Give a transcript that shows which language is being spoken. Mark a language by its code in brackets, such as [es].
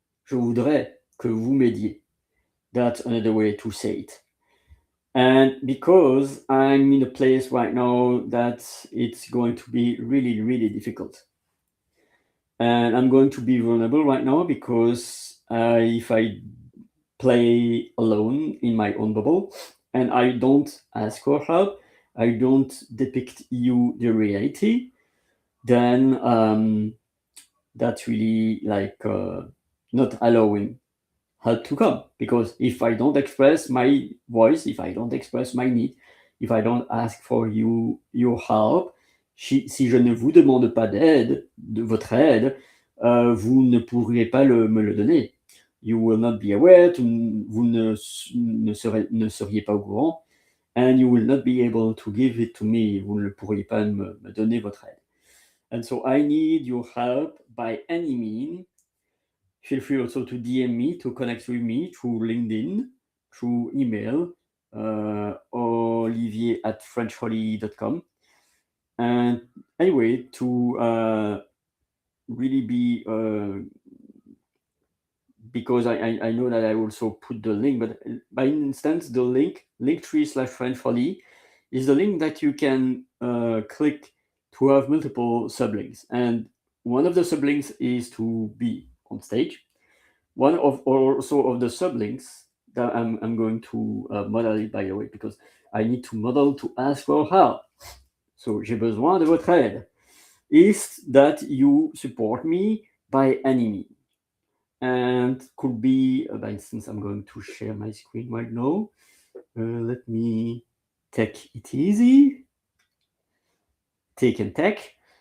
[fr] Je voudrais que vous m'aidiez. [en] That's another way to say it. And because I'm in a place right now that it's going to be really, really difficult. And I'm going to be vulnerable right now because if I play alone in my own bubble and I don't ask for help, I don't depict you the reality, then that's really like not allowing help to come. Because if I don't express my voice, if I don't express my need, if I don't ask for your help, [fr] si je ne vous demande pas d'aide, de votre aide, vous ne pourrez pas me le donner. [en] You will not be aware, [fr] vous ne seriez pas au courant, [en] and you will not be able to give it to me, [fr] vous ne pourriez pas me donner votre aide. [en] And so I need your help by any means. Feel free also to DM me, to connect with me through LinkedIn, through email, olivier@frenchholly.com. And anyway, to really be because I know that I also put the link, but by instance, the linktree/FrenchFolly is the link that you can click to have multiple sublinks. And one of the sublinks is to be on stage. One of also of the sublinks that I'm going to model it, by the way, because I need to model to ask for help. [fr] So, j'ai besoin de votre aide. [en] Is that you support me by any means. And could be, by instance, I'm going to share my screen right now. Let me take it easy. Take and take.